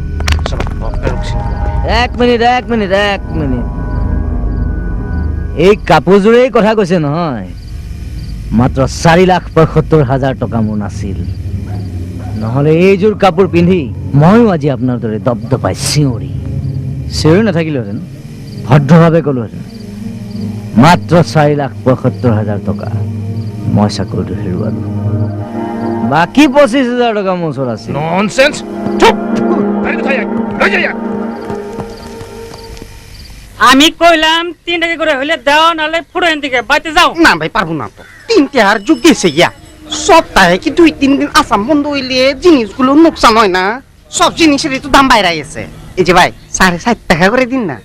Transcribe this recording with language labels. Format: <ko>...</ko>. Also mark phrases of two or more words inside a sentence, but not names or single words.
<as>এক মিনিট এই কাপোৰযোৰেই কথা কৈছে নহয় মাত্ৰ 4,75,000 টকা মোৰ নাছিল নহ'লে এইযোৰ কাপোৰ পিন্ধি ময়ো আজি আপোনাৰ দৰে দপদপাই চিঞৰি নাথাকিলোহেঁতেন ভদ্ৰভাৱে ক'লোহেঁতেন মাত্ৰ 4,75,000 টকা মই চাকৰিটো হেৰুৱালো বাকী 25,000 টকা মোৰ ওচৰত আছিল ননসেন্স চুপ</as> <bn>আমি কইলাম 3 টাকা করে হইলে দাও নালে ফুড়ো এদিকে বাইতে যাও না ভাই পারবো না তো 3 টাকার যুগ গেছে গিয়া সপ্তাহে কি 2-3 দিন আসাম বন্ধ হইলে জিনিসগুলো নোকসান হয় না সব জিনিসেরই তো দাম বাইরে গেছে এই যে ভাই 7.5 টাকা করে দিন না</bn>